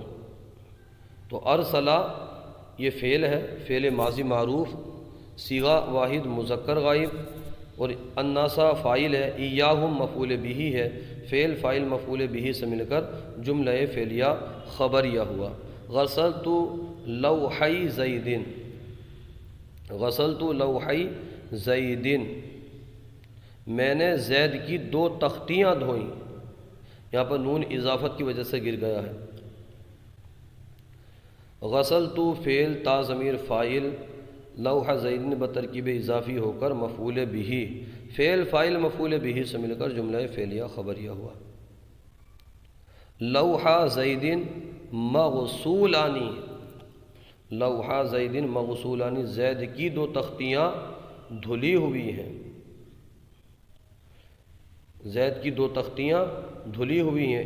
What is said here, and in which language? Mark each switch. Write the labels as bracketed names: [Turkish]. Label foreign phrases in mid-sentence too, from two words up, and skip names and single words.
[Urdu] تو ارسلہ یہ فعل ہے، فعل ماضی معروف، صیغہ واحد مذکر غائب، اور الناسا فاعل ہے، ایاہم مفعول بھی ہے، فعل فاعل مفعول بھی سے مل کر جملہ فعلیہ خبریہ ہوا۔ [Arabic] غسلت لوحی زید، غسلت لوحی زید، [Urdu] میں نے زید کی 2 تختیاں دھوئیں، یہاں پر نون اضافت کی وجہ سے گر گیا ہے۔ غسلت فعل تا ضمیر فاعل، [Arabic] لوح زید [Urdu] بترکیب اضافی ہو کر مفعول بھی، فعل فاعل مفعول بھی سے مل کر جملہ فعلیہ خبریہ ہوا۔ [Arabic] لوح زید مغسولانی، لوح زید مغسولانی، [Urdu] زید کی 2 تختیاں دھلی ہوئی ہیں، زید کی 2 تختیاں دھلی ہوئی ہیں۔